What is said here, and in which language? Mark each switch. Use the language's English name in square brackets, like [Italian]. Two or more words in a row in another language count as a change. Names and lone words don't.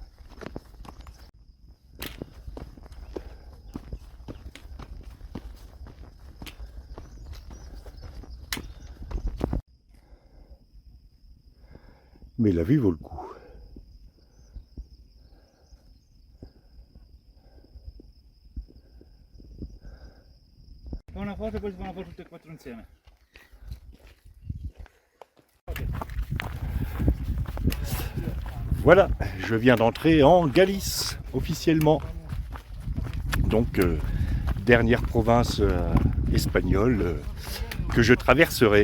[French] Mais la vue vaut le coup. [Italian] Una foto e poi si fanno tutte e quattro insieme. [French] Voilà, je viens d'entrer en Galice, officiellement. Donc, dernière province espagnole que je traverserai.